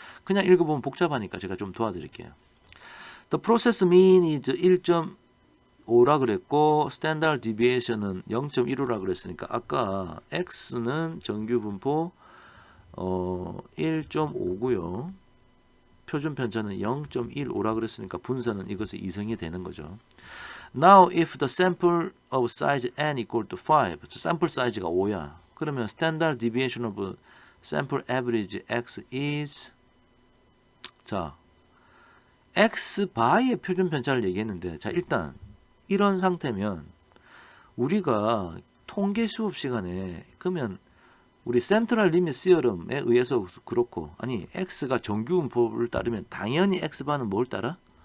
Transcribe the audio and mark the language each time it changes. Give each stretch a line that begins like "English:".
Korean: 그냥 읽어보면 복잡하니까 제가 좀 도와드릴게요.
English: The process mean is
Korean: 1.5라 그랬고 standard deviation은 0.15라 그랬으니까 아까 x는 정규 분포 1.5고요. 표준 편차는 0.15라 그랬으니까 분사는 이것의 이성이 되는 거죠.
English: Now if the sample of size n equal to 5, sample
Korean: 사이즈가 5야. 그러면
English: standard deviation of sample average x is
Korean: 자 x 바의 표준 편차를 얘기했는데 자 일단 이런 상태면 우리가 통계 수업 시간에 그러면 우리 센트럴 리밋 시어럼에 의해서 그렇고 아니 x가 정규 분포를 따르면 당연히 x바는 뭘 따라?